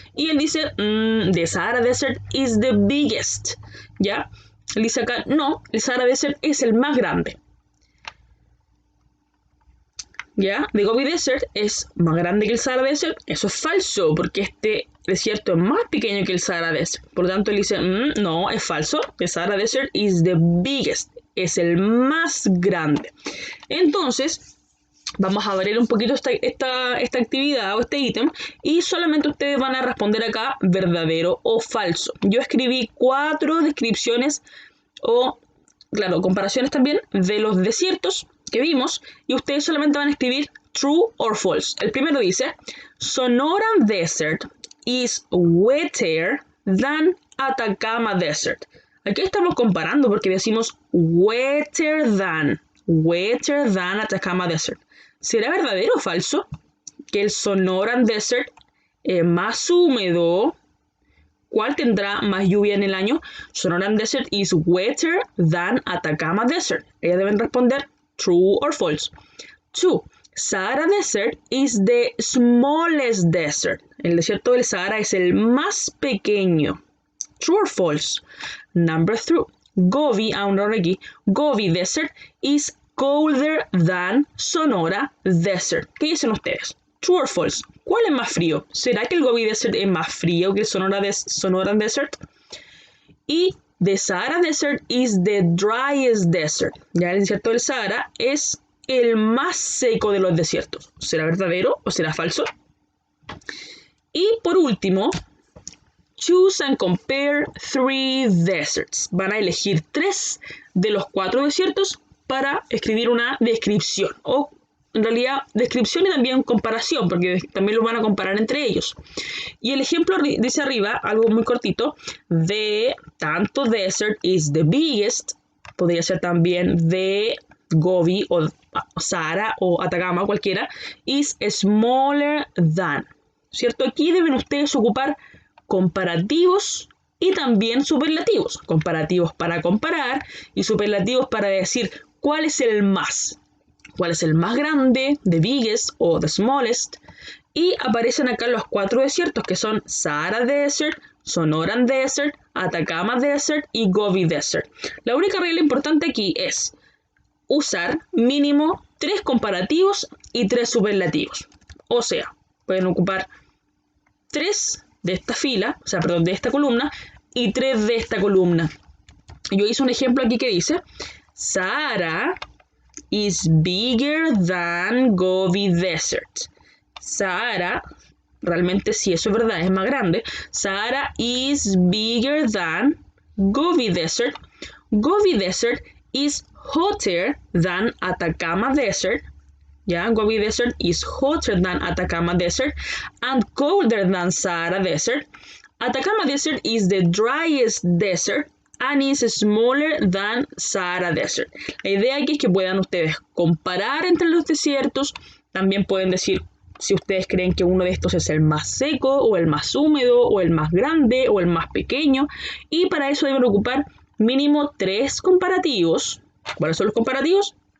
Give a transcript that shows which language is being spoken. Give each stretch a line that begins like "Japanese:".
Spanish: Y él dice,
English: the Sahara Desert is the biggest.
Spanish: ¿Ya? Él dice acá, no, el Sahara Desert es el más grande. ¿Ya? The Gobi Desert es más grande que el Sahara Desert. Eso es falso, porque este desierto es más pequeño que el Sahara Desert. Por lo tanto, él dice, no, es falso.
English: The Sahara Desert is the biggest.
Spanish: Es el más grande. Entonces, vamos a ver un poquito esta actividad o este ítem y solamente ustedes van a responder acá verdadero o falso. Yo escribí 4 descripciones o, claro, comparaciones también de los desiertos que vimos y ustedes solamente van a escribir
English: true or false.
Spanish: El primero dice,
English: Sonoran Desert is wetter than Atacama Desert.
Spanish: Aquí estamos comparando porque decimos
English: wetter than Atacama Desert.
Spanish: ¿Será verdadero o falso que el Sonoran Desert es más húmedo? ¿Cuál tendrá más lluvia en el año?
English: Sonoran Desert is wetter than Atacama Desert.
Spanish: Ellas deben responder
English: true or false.
Spanish: 2.
English: Sahara Desert is the smallest desert.
Spanish: El desierto del Sahara es el más pequeño.
English: True or false. Number 3. Gobi Desert is colder than Sonora Desert.
Spanish: ¿Qué dicen ustedes?
English: True or false.
Spanish: ¿Cuál es más frío? ¿Será que el Gobi Desert es más frío que el Sonoran Desert?
English: Y the Sahara Desert is the driest desert.
Spanish: Ya el desierto del Sahara es el más seco de los desiertos. ¿Será verdadero o será falso? Y por último,
English: choose and compare 3 deserts.
Spanish: Van a elegir 3 de los 4 desiertos para escribir una descripción. O en realidad descripción y también comparación, porque también lo van a comparar entre ellos. Y el ejemplo dice arriba, algo muy cortito, de tanto
English: desert is the biggest,
Spanish: podría ser también de Gobi o Sahara o Atacama, cualquiera,
English: is smaller than.
Spanish: ¿Cierto? Aquí deben ustedes ocupar comparativos y también superlativos. Comparativos para comparar y superlativos para decir cuál es el más. ¿Cuál es el más grande?
English: The biggest o the smallest.
Spanish: Y aparecen acá los 4 desiertos que son Sahara Desert, Sonoran Desert, Atacama Desert y Gobi Desert. La única regla importante aquí es usar mínimo 3 comparativos y 3 superlativos. O sea, pueden ocupar 3 de esta fila, de esta columna y 3 de esta columna. Yo hice un ejemplo aquí que dice
English: Sahara is bigger than Gobi Desert.
Spanish: Sahara, realmente si eso es verdad, es más grande.
English: Sahara is bigger than Gobi Desert. Gobi Desert is hotter than Atacama Desert. Yeah, Gobi Desert is hotter than Atacama Desert and colder than Sahara Desert. Atacama Desert is the driest desert and is smaller than Sahara Desert.
Spanish: La idea aquí es que puedan ustedes comparar entre los desiertos. También pueden decir si ustedes creen que uno de estos es el más seco, o el más húmedo, o el más grande, o el más pequeño. Y para eso deben ocupar mínimo 3 comparativos. ¿Cuáles son los comparativos?